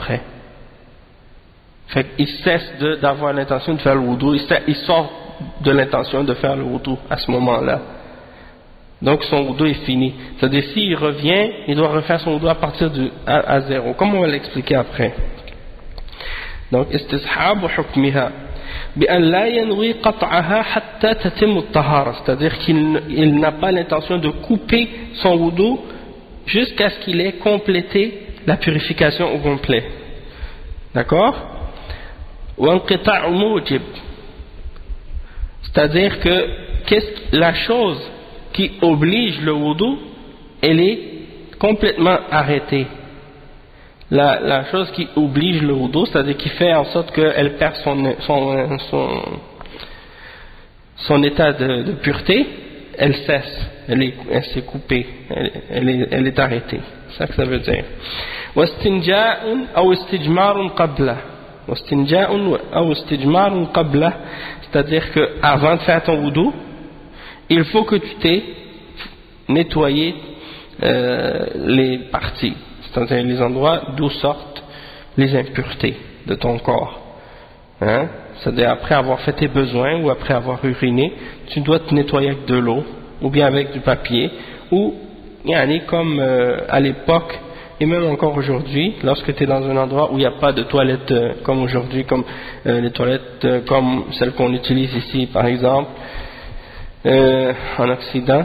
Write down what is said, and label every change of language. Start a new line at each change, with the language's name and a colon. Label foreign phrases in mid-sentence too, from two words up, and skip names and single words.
French: » Fait qu'il cesse d'avoir l'intention de faire le wudu, il sort de l'intention de faire le wudu à ce moment-là. Donc son wudu est fini. C'est-à-dire s'il revient, il doit refaire son wudu à partir à zéro, comme on va l'expliquer après.
Arabic: Donc استصحاب حكمها بأن لا ينوي قطعها حتى تتم الطهارة,
French: c'est-à-dire qu'il n'a pas l'intention de couper son wudu jusqu'à ce qu'il ait complété la purification au complet. D'accord?
Arabic: وانقطاع موجب,
French: c'est-à-dire que la chose qui oblige le wudu, elle est complètement arrêtée. la chose qui oblige le wudu, c'est-à-dire qui fait en sorte qu'elle perd son état de pureté, elle cesse, elle s'est coupée, elle est arrêtée. C'est ça que ça veut dire.
Arabic: واستنجاء أو استجمار قبله. واستنجاء أو استجمار قبله,
French: c'est-à-dire que avant de faire ton wudu, il faut que tu t'aies nettoyé les parties, c'est-à-dire les endroits d'où sortent les impuretés de ton corps. Hein? C'est-à-dire après avoir fait tes besoins ou après avoir uriné, tu dois te nettoyer avec de l'eau ou bien avec du papier, ou comme à l'époque et même encore aujourd'hui, lorsque tu es dans un endroit où il n'y a pas de toilettes comme aujourd'hui, comme les toilettes comme celles qu'on utilise ici par exemple en Occident.